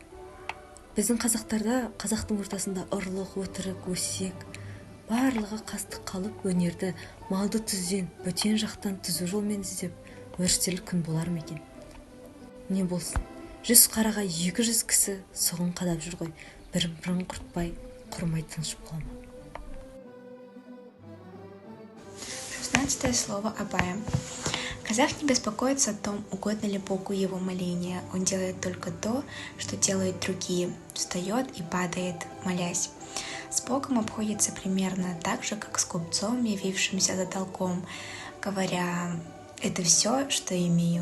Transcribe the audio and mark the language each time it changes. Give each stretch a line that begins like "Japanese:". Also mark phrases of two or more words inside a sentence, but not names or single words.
Kazakh: Біздің қазақтарда, қазақтың ортасында ұрлық, өтірік, өсек, барлығы қастық қалып, өнерді малды түзден, бөтен жақтан түзу жолмен іздеп, өрістелік күн болар ма екен? Не болсын, 100 қараға 200 кісі соғын қадап жүр ғой, бірін құртпай, құрмай тыншып қала ма?
Russian: 16 слово Абая. Казах не беспокоится о том, угодно ли Богу его моление. Он делает только то, что делают другие. Встает и падает, молясь. С Богом обходится примерно так же, как с купцом, явившимся за долгом, говоря: «Это все, что имею.